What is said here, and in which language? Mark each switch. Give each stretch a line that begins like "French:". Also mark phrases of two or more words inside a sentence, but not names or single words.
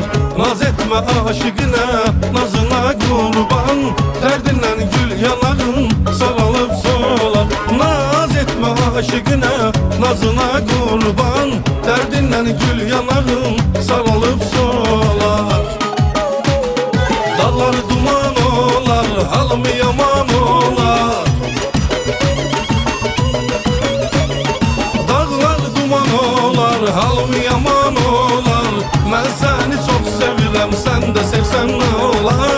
Turkish: Naz etme aşıkına, nazına kurban, derdinden gül yanarın sarılıp solar. Naz etme aşıkına, nazına kurban, derdinden gül yanarın sarılıp solar. Dağlar duman olar, halım yaman olar. Halım yaman olar.
Azerbaijani: Mən səni çox sevirəm, sən də sevsən nə olar?